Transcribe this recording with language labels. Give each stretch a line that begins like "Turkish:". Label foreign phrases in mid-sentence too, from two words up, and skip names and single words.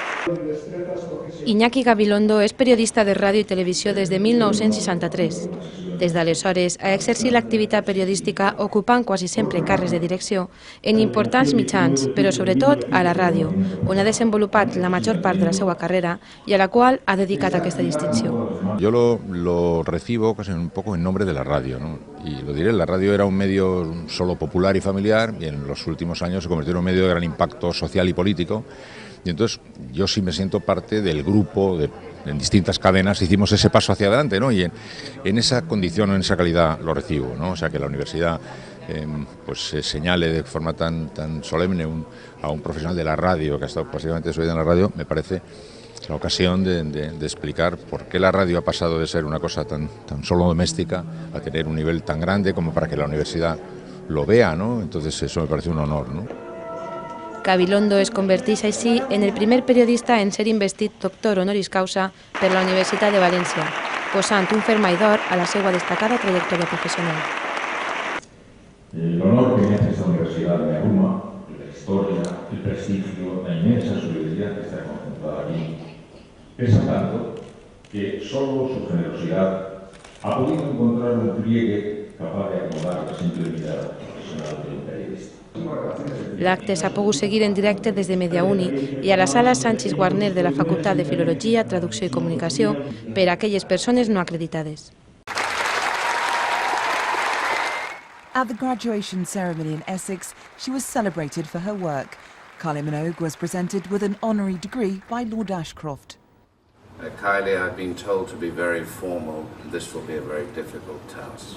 Catalan: Iñaki Gabilondo és periodista de ràdio i televisió des de 1963. Des d'aleshores ha exercit l'activitat periodística ocupant quasi sempre càrrecs de direcció en importants mitjans, però sobretot a la ràdio, on ha desenvolupat la major part de la seva carrera i a la qual ha dedicat aquesta distinció.
Spanish: Yo lo recibo casi un poco en nombre de la radio, ¿no? Y lo diré, la radio era un medio solo popular y familiar y en los últimos años se convirtió en un medio de gran impacto social y político. Y entonces yo sí me siento parte del grupo, en distintas cadenas hicimos ese paso hacia adelante, ¿no? Y en esa condición, en esa calidad lo recibo, ¿no? O sea, que la universidad pues se señale de forma tan solemne a un profesional de la radio que ha estado básicamente su vida en la radio, me parece la ocasión de explicar por qué la radio ha pasado de ser una cosa tan solo doméstica a tener un nivel tan grande como para que la universidad lo vea, ¿no? Entonces eso me parece un honor, ¿no?
Catalan: Gabilondo es converteix així en el primer periodista en ser investit doctor
Latin: honoris causa
Catalan: per la Universitat de València, posant un fermall d'or a la seva destacada
Spanish: trayectoria profesional. El honor que me hace esta universidad me abruma, la historia, el prestigio, la inmensa solidaridad que está concentrada aquí. Pesa tanto que solo su generosidad ha podido encontrar un pliegue capaz de acomodar la simple vida profesional del periodista.
Catalan: L'acte s'ha pogut seguir en directe des de Mediauni i a la sala Sanchis Guarner de la Facultat de Filologia, Traducció i Comunicació per a aquelles persones no acreditades.
English: At the graduation ceremony in Essex, she was celebrated for her work. Kylie Minogue was presented with an honorary degree by Lord Ashcroft. Kylie, I've been told to be very formal. This will be a very difficult task.